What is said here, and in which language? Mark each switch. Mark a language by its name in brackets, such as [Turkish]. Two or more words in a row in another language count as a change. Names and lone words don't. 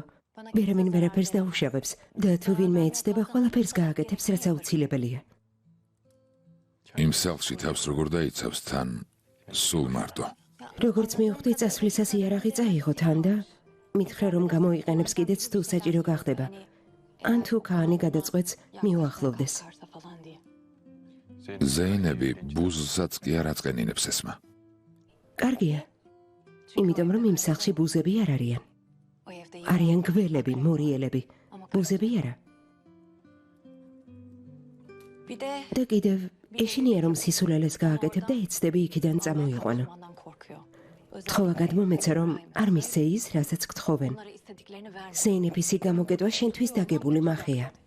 [Georgian] ვერამინ ვერაფერს დაუშავებს და თუ ვინმე იცდება, ყველაფერს გააკეთებს, რაც აუცილებელია. იმ სახლში თავს როგორ დაიცავს თან სულ მარტო. როგორც მივხვდი, წასვლისას იარაღი წაიღო თან და მითხრა რომ გამოიყენებს კიდეც თუ საჭირო გახდება. ან თუ ქაანი გადაწყვეტს მიუახლოვდეს. [Turkish] Karsa falan diye. [Georgian] ზეინები ბუზსაც კი არ აწყენინებს ესმა. კარგია. იმიტომ რომ იმ სახლში ბუზები არ არიან. [Turkish] O evde [Georgian] არიან გველები, მორიელები. ბუზები არა. და კიდევ ეშინია რომ სისულელეს გააკეთებ და ეცდები იქიდან წამოიყვანო. თხოვა გადმომეცა რომ არ მისცე ის, რასაც გთხოვენ. ზეინეფის გამოკეტვა შენთვის დაგებული მახეა.